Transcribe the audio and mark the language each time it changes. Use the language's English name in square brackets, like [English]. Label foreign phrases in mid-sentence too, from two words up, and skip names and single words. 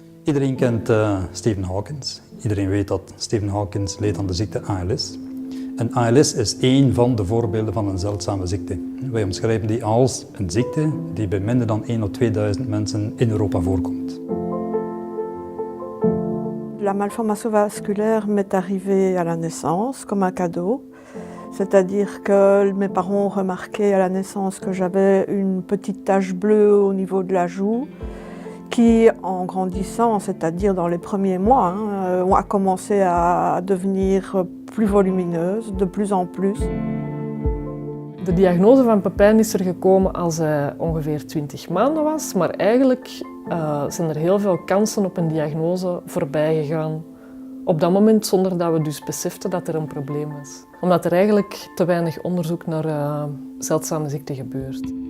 [Dutch] Iedereen kent Stephen Hawking. Iedereen weet dat Stephen Hawking leed aan de ziekte ALS. En ALS is één van de voorbeelden van een zeldzame ziekte. Wij omschrijven die als een ziekte die bij minder dan 1 tot 2000 mensen in Europa voorkomt. [French] La malformation vasculaire m'est arrivée à la naissance comme un cadeau. C'est-à-dire que mes parents ont remarqué à la naissance que j'avais une petite tache bleue au niveau de la joue qui, en grandissant, c'est-à-dire dans les premiers mois, a commencé à devenir plus volumineuse, de plus en plus. [Dutch] De diagnose van Pepijn is er gekomen als hij ongeveer 20 maanden was, maar eigenlijk zijn er heel veel kansen op een diagnose voorbij gegaan. Op dat moment zonder dat we dus beseften dat er een probleem was. Omdat er eigenlijk te weinig onderzoek naar zeldzame ziekten gebeurt.